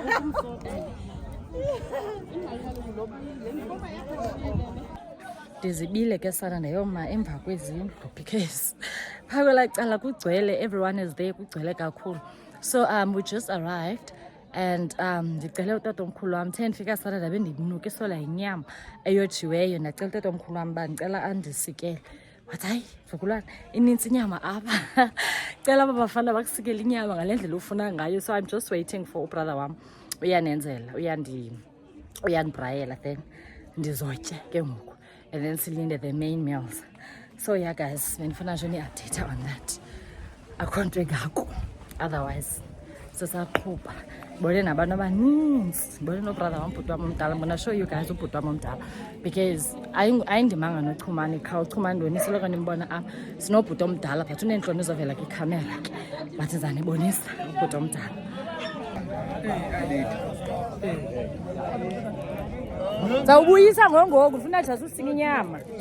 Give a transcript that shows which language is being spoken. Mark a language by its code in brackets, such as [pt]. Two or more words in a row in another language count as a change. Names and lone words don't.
[xh] Ndizibile ke sana ndayoma emva kwezindlu because phaa kwelaa cala kugcwele, [en] everyone is there, [xh] kugcwele kakhulu. [en] So we just arrived and [xh] ndicele utatomkhulu wam 10 fika sana ndabe ndinukisela yinyama eyojiweyo. Ndacela utatomkhulu wam uba ndicela andisikele. Wathi hayi zukulwana inintsi inyama apha. Cela aba bafana bakusikele inyama ngale ndlela ufuna ngayo. [en] So I'm just waiting for [xh] ubrother wam uyanenzela, uyandibrayela then ndizotya ke ngoku. [en] And then silinde the main meals. So yeah guys, [xh] benifuna nje ni- [en] update on that. [xh] Akho nto engako. Otherwise sisaqhuba. Bone nabantu abaninzi. Bone nobrother wam ubhuti wam omdala. [en] I'm gonna show you guys [xh] ubhuti wam omdala because ayindimanga nochumani qha uchumani ntoni siloko nimbona apha. Sinobhuti omdala but uneentloni uzovela kwikhamera ke. But ndizanibonisa ubhuti omdala. Zawubuyisa ngongoku ufuna just usinga inyama.